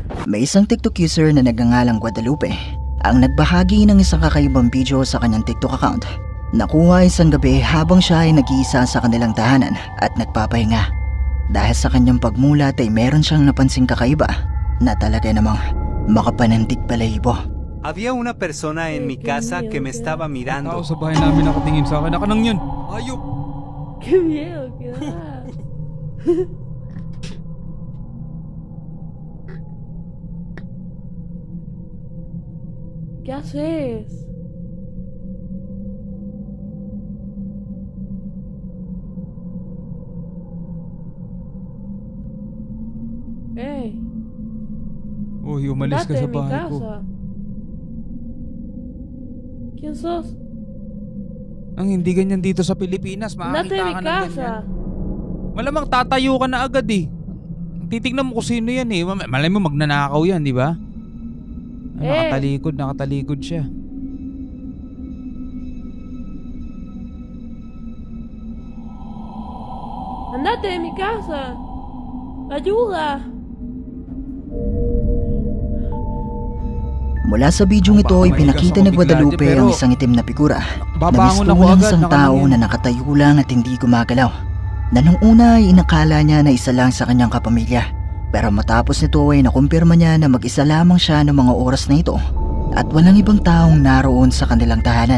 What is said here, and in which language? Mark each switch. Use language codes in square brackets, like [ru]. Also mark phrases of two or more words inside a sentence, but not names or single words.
[tl] May isang TikTok user na nagngangalang Guadalupe ang nagbahagi ng isang kakaibang video sa kanyang TikTok account. Nakuha isang gabi habang siya ay nag-iisa sa kanilang tahanan at nagpapahinga. Dahil sa kanyang pagmulat ay meron siyang napansing kakaiba na talaga namang makapanandig balahibo. [es] Había una persona en mi casa que me estaba mirando. [tl] Tao sa bahay namin nakatingin sa akin. Nakanang yun. Ayop. [es] ¡Qué miedo que da! ¿Qué haces? ¡Ey! [tl] Uy, umalis ka [es] ¡Andate [tl] sa [es] de mi [tl] bahay ko. [es] casa! ¿Quién sos? [tl] Ang hindi ganyan dito sa Pilipinas, [es] ¡Andate de [tl] makakita [es] mi [tl] ka ng ganyan. [es] casa! [tl] Malamang tatayo ka na agad eh. Titignan mo kung sino yan eh. Malay mo magnanakaw yan, di ba? Ay, nakatalikod siya. [es] ¡Andate de mi casa! ¡Ayuda! [tl] Mula sa bidyong ito ay pinakita ni Guadalupe ang isang itim na figura na Babangon ako mistulang agad, isang tao na nakatayo lang at hindi gumagalaw. Na nung una ay inakala niya na isa lang sa kanyang kapamilya. Pero matapos nito ay nakumpirma niya na mag-isa lamang siya ng mga oras na ito at walang ibang taong naroon sa kanilang tahanan.